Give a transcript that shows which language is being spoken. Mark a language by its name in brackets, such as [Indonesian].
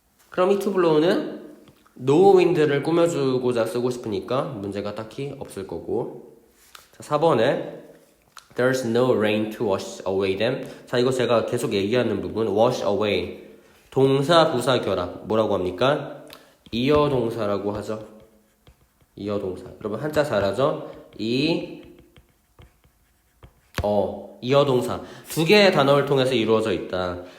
[Korean] 그럼 이 to blow는 no wind를 꾸며주고자 쓰고 싶으니까 문제가 딱히 없을 거고. 자, 4번에 [English] there's no rain to wash away them. [Korean] 자, 이거 제가 계속 얘기하는 부분 wash away 동사 부사 결합 뭐라고 합니까? 이어 동사라고 하죠. 이어 동사. 여러분 한자 잘하죠? 이어 동사 두 개의 단어를 통해서 이루어져 있다.